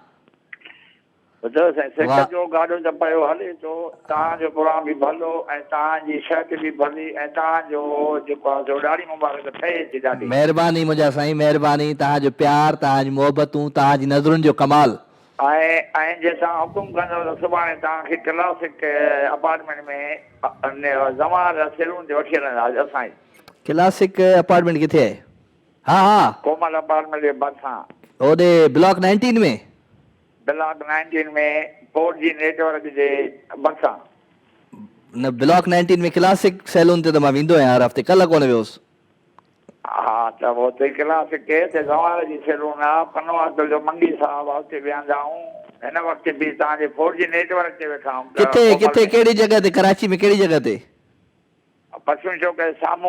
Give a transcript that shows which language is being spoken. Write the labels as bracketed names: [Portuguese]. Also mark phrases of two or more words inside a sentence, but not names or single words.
[Sindhi] ॿुधो साईं सिक जो गाॾो त पियो हले थो। तव्हांजो प्रोग्राम बि भलो ऐं तव्हांजी शर्ट बि भली ऐं तव्हांजो जेको आहे सो ॾाढी मुबारक थिए थी ॾाढी। महिरबानी मुंहिंजा साईं महिरबानी। तव्हांजो प्यार तव्हांजी मोहबतूं तव्हांजी नज़रुनि जो कमाल। ऐं जे तव्हां हुकुम कंदव त सुभाणे तव्हांखे क्लासिक अपार्टमेंट में ज़मान सैलून ते वठी हलंदासीं असां। क्लासिक अपार्टमेंट किथे आहे? हा हा कोमल अपार्टमेंट जे भरिसां ओॾे ब्लॉक 19 में। ब्लॉक 19 में 4G नेटवर्क जे भरिसां। न ब्लॉक 19 में क्लासिक सैलून ते त मां वेंदो आहियां हर हफ़्ते। कल्ह कोन वियोसि। हा त हुते क्लासिक ते ज़मान जी सैलून आहे पनवास जो मंगी साहब आहे हुते विहंदा आहियूं। हिन वक़्तु बि तव्हांजे 4G नेटवर्क ते वेठा आहियूं। किथे किथे कहिड़ी जॻह ते? कराची में कहिड़ी जॻह ते? परफ्यूम चौक जे साम्हूं।